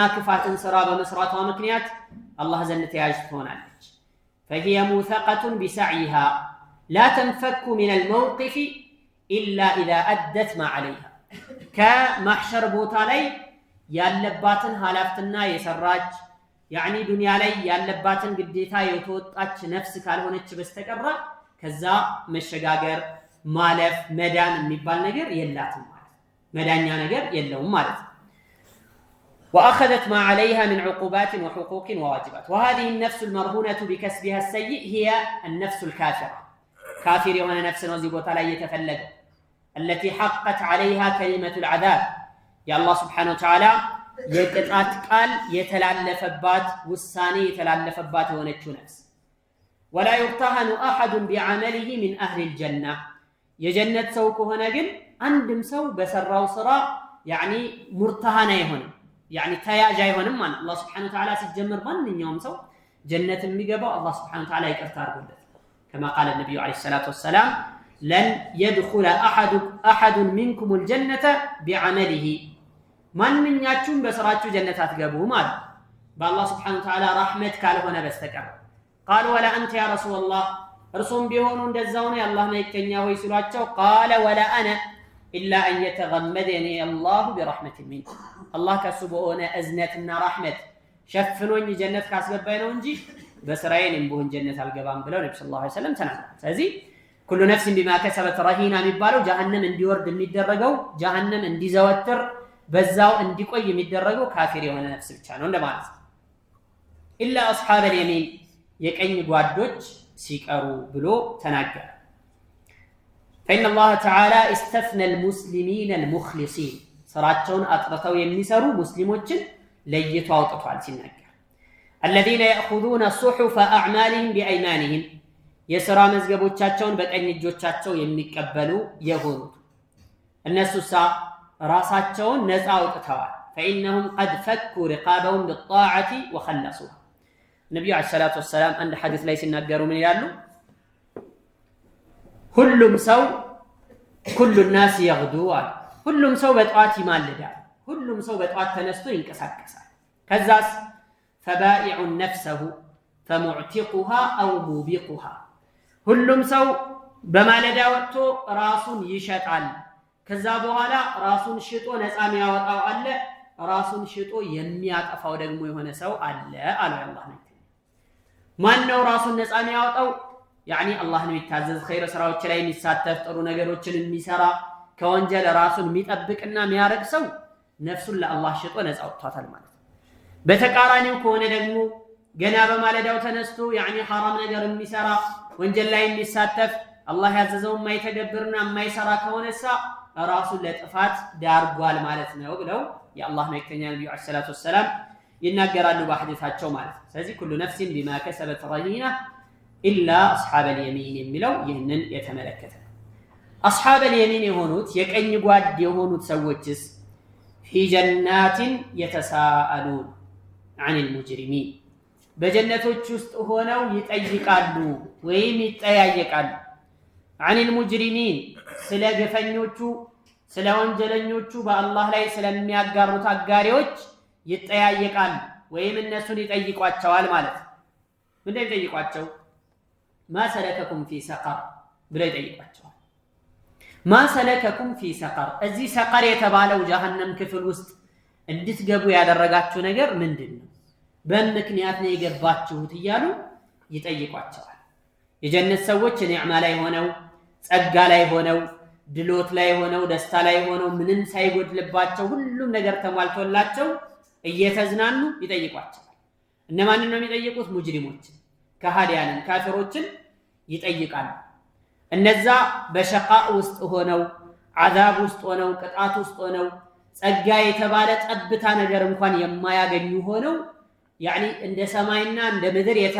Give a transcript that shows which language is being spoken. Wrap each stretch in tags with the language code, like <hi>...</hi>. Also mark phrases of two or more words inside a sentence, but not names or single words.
<am>ክፋትን ስራ በመስራቷ ምክንያት አላህ ዘንድ ተያዥ ትሆናለች።</am> <ar>فهي مستقة بسعيها لا تنفك من الموقف إلا إذا أدت ما عليها</ar> <am>ከማሕሸር ቦታ ላይ ያለባትን ኃላፊነትና የሰራች ያኒ ዱንያ ላይ ያለባትን ግዴታ የተወጣች ነፍስ ካልሆነች በስተቀር ከዛ መሸጋገር ማለፍ መዳን የሚባል ነገር የላትም ማለት መዳኛ ነገር የለውም ማለት ነው።</am> <ar>وأخذت ما عليها من عقوبات وحقوق وواجبات وهذه النفس المرهونة بكسبها السيء هي النفس الكافرة كافر وانا نفس وزيبوت على يتفلد التي حقت عليها كلمة العذاب يا الله سبحانه وتعالى</ar> <am>የቅጣት ቃል የተላለፈባት ውሳኔ የተላለፈባት የሆነችው ነፍስ</am> <ar>ولا يرتهن أحد بعمله من أهل الجنة</ar> <am>የጀነት ሰው ከሆነ ግን አንድም ሰው በሰራው ስራ</am> <ar>يعني مرتهنة</ar> <am>ይሆን ያኒ ተያዥ አይሆንም ማለት አላህ</am> <ar>سبحانه وتعالى</ar> <am>ሲጀምር ማንኛውም ሰው ጀነት የሚገባው አላህ</am> <ar>سبحانه وتعالى</ar> <am>ይቅርታ አድርጎለት</am> <ar>كما قال النبي عليه الصلاة والسلام لن يدخل أحد منكم الجنة بعمله</ar> <am>ማንኛችሁም በስራችሁ ጀነት አትገቡም ማለት በአላህ</am> <ar>سبحانه وتعالى</ar> <am>ረህመት ካልሆነ በስተቀር</am> <ar>قال ولا أنت يا رسول الله</ar> <am>እርሱም ቢሆኑ እንደዛው ነው የአላህ መልእክተኛ ሆይ ሲሏቸው</am> <ar>قال ولا أنا إلا أن يتغمدني الله برحمة منه الله</ar> <am>ከሱ በሆነ እዝነትና ረህመት ሸፍኖኝ ጀነት ካስገባኝ ነው እንጂ በስራዬን ቢሆን ጀነት አልገባም ብለው ነብዩ</am> <ar>صلى الله عليه وسلم</ar> <am>ተናግረዋል። ስለዚህ</am> <ar>كل نفس بما كسبت رهينة</ar> <am>የሚባለው ጀሃነም እንዲወርድ የሚደረገው ጀሃነም እንዲዘወትር በዛው እንዲቆይ የሚደረገው ካፊር የሆነ ነፍስ ብቻ ነው እንደማለት ነው።</am> <ar>إلا أصحاب اليمين</ar> <am>የቀኝ ጓዶች ሲቀሩ ብሎ ተናገረ።</am> <ar>فإن الله تعالى استثنى المسلمين المخلصين</ar> <am>ስራቸውን አጥርተው የሚሰሩ ሙስሊሞችን ለይቶ አውጥቷል ሲናገር</am> <ar>الذين يأخذون صحف أعمالهم بأيمانهم</ar> <am>የሥራ መዝገቦቻቸውን በቀኝ እጆቻቸው የሚቀበሉ የሆኑት እነሱሳ ራሳቸውን ነፃ አውጥተዋል</am> <ar>فإنهم قد فكوا رقابهم بالطاعة وخلصوها النبي عليه الصلاة والسلام عند حديث</ar> <am>ላይ ሲናገሩ ምን ይላሉ ሁሉም ሰው</am> <ar>كل الناس يغدو</ar> <am>ሁሉም ሰው በጧት ይማልዳል ሁሉም ሰው በጧት ተነስቶ ይንቀሳቀሳል ከዛስ</am> <ar>فبائع نفسه فمعتقها أو موبقها</ar> <am>ሁሉም ሰው በማለዳ ወጥቶ ራሱን ይሸጣል ከዛ በኋላ ራሱን ሽጦ ነፃ የሚያወጣው አለ ራሱን ሽጦ የሚያጠፋው ደግሞ የሆነ ሰው አለ አለ አላህ ነው ማን ነው ራሱን ነፃ የሚያወጣው يعني አላህን የሚታዘዝ ኸይር ስራዎች ላይ የሚሳተፍ ጥሩ ነገሮችን የሚሰራ ከወንጀል ራሱን የሚጠብቅና የሚያረግ ሰው ነፍሱን ለአላህ ሽጦ ነፃ አውጥቷታል ማለት ነው በተቃራኒው ከሆነ ደግሞ ገና በማለዳው ተነስቶ</am> <ar>يعني حرام</ar> <am>ነገር የሚሰራ ወንጀል ላይ የሚሳተፍ አላህ ያዘዘውን የማይተገብርና የማይሰራ ከሆነሳ ራሱን ለጥፋት ዳርጓል ማለት ነው ብለው የአላህ መልእክተኛ ነብዩ</am> <ar>عليه الصلاة والسلام</ar> <am>ይናገራሉ በሐዲሳቸው ማለት ነው ስለዚህ</am> <ar>كل نفس بما كسبت رهينة إلا أصحاب اليمين</ar> <am>የሚለው ይህንን የተመለከተ</am> <ar>أصحاب اليمين</ar> <am>የሆኑት የቀኝ ጓድ የሆኑት ሰዎችስ</am> <ar>في جنات يتساءلون عن المجرمين</ar> <am>በጀነቶች ውስጥ ሆነው ይጠይቃሉ ወይም ይጠያየቃሉ</am> <ar>عن المجرمين</ar> <am>ስለ ግፈኞቹ ስለ ወንጀለኞቹ በአላህ ላይ ስለሚያጋሩት አጋሪዎች ይጠያየቃሉ ወይም እነሱን ይጠይቋቸዋል ማለት ነው ምንድነው ይጠይቋቸው</am> <ar>ما سلككم في سقر</ar> <am>ብለው ይጠይቋቸዋል</am> <ar>ما سلككم في سقر</ar> <am>እዚህ ሰቀር የተባለው ጀሃነም ክፍል ውስጥ እንድትገቡ ያደረጋችሁ ነገር ምንድነው በምክንያት ነው የገባችሁት እያሉ ይጠይቋቸዋል የጀነት ሰዎች ኒዕማ ላይ ሆነው ጸጋ ላይ ሆነው ድሎት ላይ ሆነው ደስታ ላይ ሆነው ምንም ሳይጎድልባቸው ሁሉም ነገር ተሟልቶላቸው እየተዝናኑ ይጠይቋቸዋል እነማንን ነው የሚጠይቁት ሙጅሪሞችን ከሃዲያንን ካፊሮችን ይጠይቃሉ እነዛ በሸቃ ውስጥ ሆነው አዛብ ውስጥ ሆነው ቅጣት ውስጥ ሆነው ጸጋ የተባለ ጠብታ ነገር እንኳን የማያገኙ ሆነው يعني እንደ ሰማይና እንደ ምድር</am>